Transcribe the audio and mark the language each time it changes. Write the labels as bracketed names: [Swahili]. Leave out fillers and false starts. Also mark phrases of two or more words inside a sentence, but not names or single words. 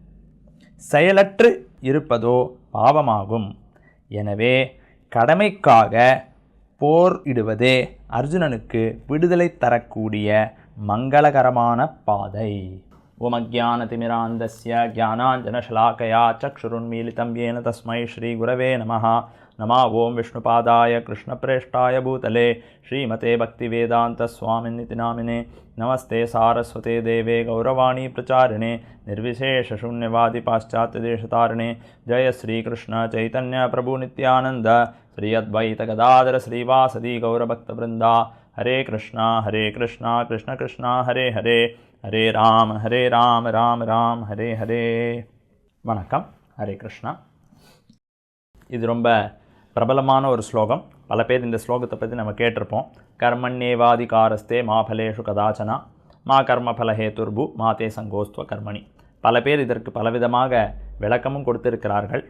[Tamil] செயலற்று இருப்பதோ பாவமாகும். எனவே கடமைக்காக போரிடுவதே அர்ஜுனனுக்கு விடுதலை தரக்கூடிய மங்களகரமான பாதை. [Sanskrit] ॐ अज्ञानतिमिरान्धस्य ज्ञानाञ्जनशलाकया चक्षुरुन्मीलितं येन तस्मै श्री गुरवे नमः. नमः ओं विष्णुपादाय कृष्णप्रेष्ठाय भूतले श्रीमते भक्तिवेदान्तस्वामिनिति नामिने नमस्ते सारस्वते देवे गौरवाणी प्रचारिणे निर्विशेषशून्यवादि पाश्चात्यदेशतारिणे जय श्रीकृष्ण चैतन्य प्रभु नित्यानंद श्री अद्वैत गदाधर श्रीवासदि गौरभक्तवृंदा हरे कृष्णा कृष्ण कृष्ण हरे हरे हरे राम राम राम हरे हरे வணக்கம். ஹரே கிருஷ்ணா. [Tamil] இது ரொம்ப பிரபலமான ஒரு ஸ்லோகம். பல பேர் இந்த ஸ்லோகத்தை பற்றி நம்ம கேட்டிருப்போம். [Sanskrit] कर्मण्येवाधिकारस्ते मा फलेषु कदाचन मा कर्मफलहेतुर्भू माते सङ्गोऽस्त्व कर्मणि. [Tamil] பல பேர் இதற்கு பலவிதமாக விளக்கமும் கொடுத்திருக்கிறார்கள்.